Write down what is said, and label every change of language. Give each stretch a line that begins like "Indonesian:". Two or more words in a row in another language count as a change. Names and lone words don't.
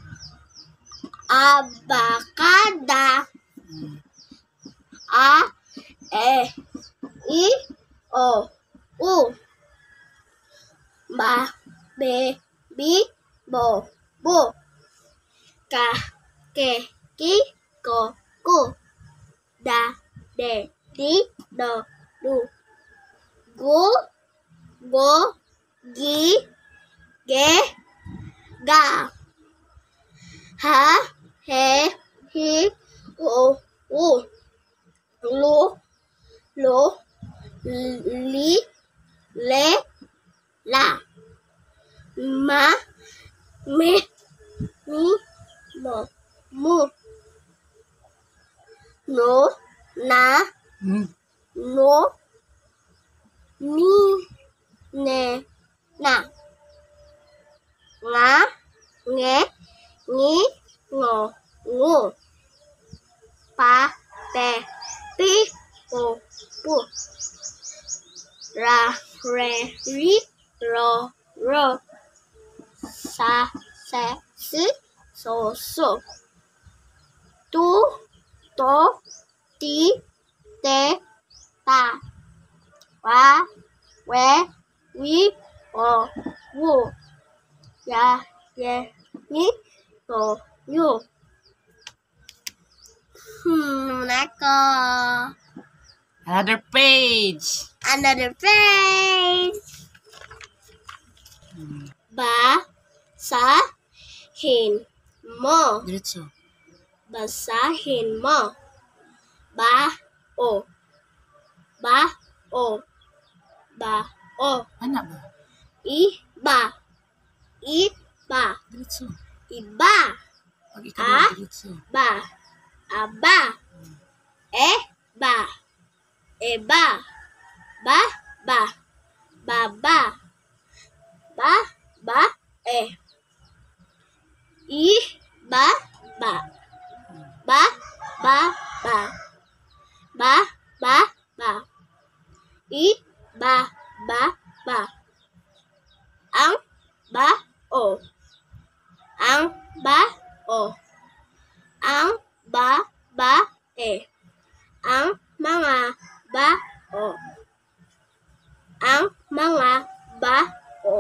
Filipino: Abacada. A-E-I-O-U. Ba-be-bi-bo-bo. Ka-ke-ki-ko-ku. Da-de-di-do-du. Gu-go-gi-ge-ga. Ha-he-hi-o-u. Lu-lu-li-le-la. Ma-me-ni-mo-mu. No-na-no-ni-ne-na. Nga-nge-ni-ngo-ngu. Pa-pe-pi-po-pu. Ra-re-ri-ro-ro. Sa-se-si-so-so. Tu-to-ti-te-ta. Wa-we-wi-o-wu. Ya-ye-ni-to-yu. Neko.
English: Another page. Another page.
Filipino: Basahin mo. Dito. Basahin mo. Ba-o. Ba-o. Ba-o. Anak ba? Iba. Iba. Dito. Iba. Pag ikaw dito. Ba. Aba. Eba. Eba. Ba. Ba. Baba. Ba. Ba. I. Ba. Ba. Ba. Ba. Ba. Ba. Ba. Ba. I. Ba. Ba. Ba. Ang. Ba. O. Ang. Ba. O. Ang. Ba. Ba. Ang mga bao. Ang mga bao.